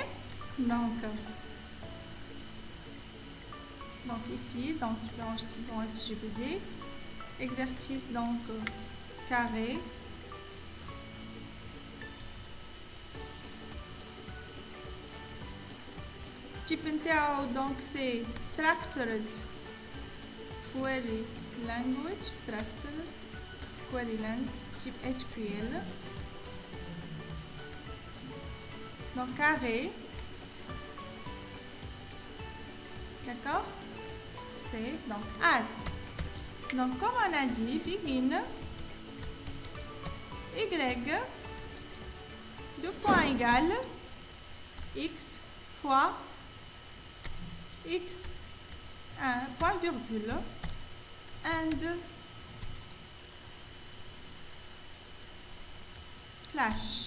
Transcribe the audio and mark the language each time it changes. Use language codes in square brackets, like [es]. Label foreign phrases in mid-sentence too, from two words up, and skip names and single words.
[fr] Donc ici, donc je vais enregistrer mon SGBD. Exercice, donc carré. Type NTAO, donc c'est [en] structured query language, structured query language, [fr] type SQL. Donc carré. D'accord? C'est donc as. Donc comme on a dit, begin y, deux points égales x fois x, un point virgule, and slash.